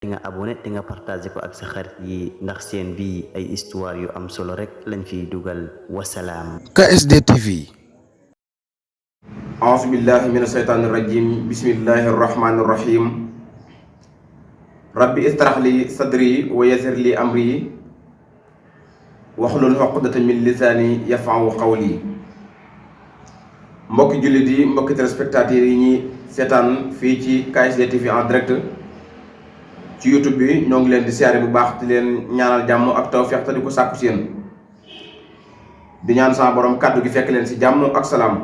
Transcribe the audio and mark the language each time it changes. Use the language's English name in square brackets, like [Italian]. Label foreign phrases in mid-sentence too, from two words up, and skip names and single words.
[Wolof] di nga abonné te nga partagé ko ak sa xarit yi ndax seen bii ay histoire yu am solo rek lañ fiy dugal. wasalaam. KSD TV. [Arabic] أعوذ بالله من الشيطان الرجيم بسم الله الرحمن الرحيم ربي اشرح لي صدري ويسر لي أمري واحلل عقدة من لساني يفقهوا قولي [Wolof] mbokki jullit yi mbokki téléspectateurs yi ñi seetaan fii ci KSD TV [French] en direct [Wolof] ci YouTube bi ñoo ngi leen di siyaare bu baax di leen ñaanal jàmm ak tawfeex te di ko sàkku si yéen di ñaan sama borom kàddu gi fekk leen si jàmm ak salaam.